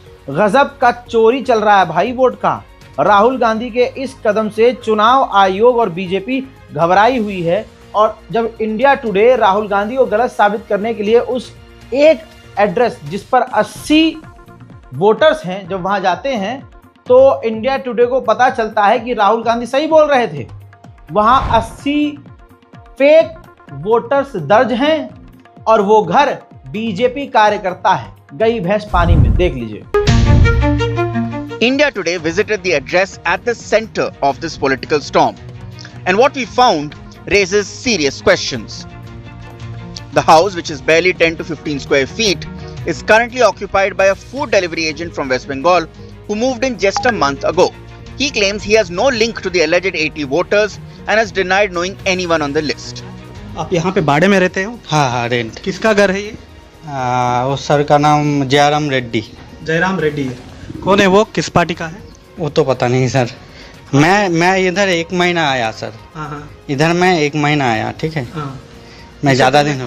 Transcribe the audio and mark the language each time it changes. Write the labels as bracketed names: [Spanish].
[Hindi] गजब का चोरी चल रहा है भाई वोट का। राहुल गांधी के इस कदम से चुनाव आयोग और बीजेपी घबराई हुई है, और जब इंडिया टुडे राहुल गांधी को गलत साबित करने के लिए उस एक एड्रेस जिस पर 80 वोटर्स हैं जब वहां जाते हैं, तो इंडिया टुडे को पता चलता है कि राहुल गांधी सही बोल रहे थे। वहां 80 फेक वोटर्स दर्ज हैं और वो घर बीजेपी कार्यकर्ता है। गई भैंस पानी में, देख लीजिए। [English] India Today visited the address at the center of this political storm, and what we found raises serious questions. The house, which is barely 10 to 15 square feet, is currently occupied by a food delivery agent from West Bengal who moved in just a month ago. He claims he has no link to the alleged 80 voters and has denied knowing anyone on the list. [Hindi] आप यहाँ पे भाड़े में रहते हो? हाँ, rent. किसका घर है ये? उस सर का नाम जयराम रेड्डी। जयराम रेड्डी है। कौन है वो, किस पार्टी का है? वो तो पता नहीं सर। मैं इधर 1 महीना आया सर। इधर मैं 1 महीना आया, ठीक है। मैं ज़्यादा दिन।